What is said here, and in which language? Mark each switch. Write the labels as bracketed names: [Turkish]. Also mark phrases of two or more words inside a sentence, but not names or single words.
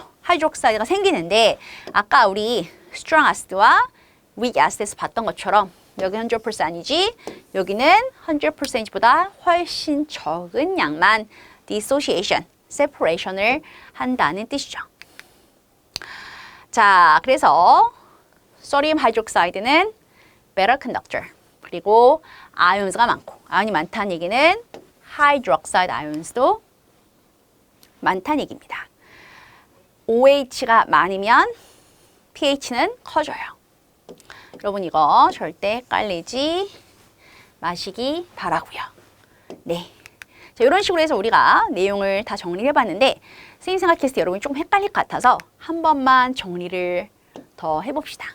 [Korean] 하이드록사이드가 생기는데 아까 우리 [English] strong acid [Korean] 와 [English] weak acid [Korean] 에서 봤던 것처럼 여기 100%이지 여기는 100%보다 훨씬 적은 양만 [English] dissociation, separation [Korean] 을 한다는 뜻이죠. 자, 그래서 소디움 하이드록사이드는 [English] better conductor [Korean] 그리고 ions가 많고 아연이 많다는 얘기는 [English] hydroxide ions [Korean] 도 많다는 얘기입니다. OH가 많으면 pH는 커져요. 여러분 이거 절대 헷갈리지 마시기 바라고요. 네. 자, 이런 식으로 해서 우리가 내용을 다 정리를 해봤는데 선생님 생각했을 때 여러분이 좀 헷갈릴 것 같아서 한 번만 정리를 더 해봅시다.